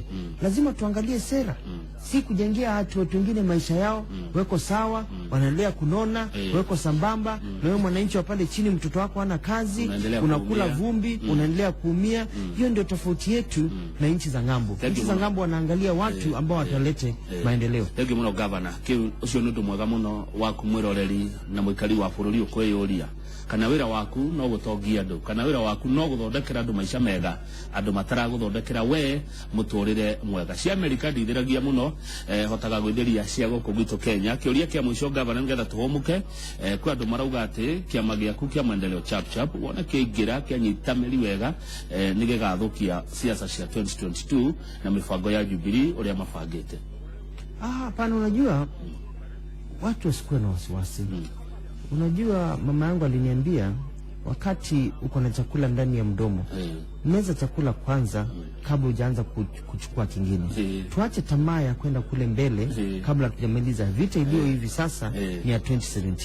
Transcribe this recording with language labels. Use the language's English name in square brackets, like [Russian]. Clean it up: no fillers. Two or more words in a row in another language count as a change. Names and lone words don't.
[Swahili] Lazima tuangalie sera, si kujengea watu wengine maisha yao weko sawa, wanaendelea kunona, weko sambamba, na wewe mwananchi wa pale chini, mtoto wako hana kazi, unakula vumbi, unaendelea kuumia. Hiyo ndio tofauti yetu na nchi za ngambo. Nchi za ngambo wanaangalia watu ambao watalete maendeleo. [English] Thank you muno governor. [Kikuyu] Kiu ucio nundu mwega muno wa kumwiroreri na muikari wa bururi ukwiyuria kana wira waku no gutongia andu, kana wira waku no guthondekera andu maisha mega, andu matara guthondekera we muturire mwega. Cia America ndithiragia muno hotaga gwithiria cia guku gwitu Kenya. Kiuria kia mwisho governor ngetha tuhumuke kwa andu marauga ati kiama giaku kia maendeleo chap wona kiingira kianyitameri wega nigigathukia siasa cia 2022 na mifango ya Jubilee uria mabangite. [Swahili] Hapana, unajua watu wasikuwe na wasiwasi. Unajua mama yangu aliniambia, wakati uko na chakula ndani ya mdomo, meza chakula kwanza kabla hujaanza kuchukua kingine. Tuache tamaa ya kwenda kule mbele kabla tujamaliza vita iliyo hivi sasa ni ya 2017.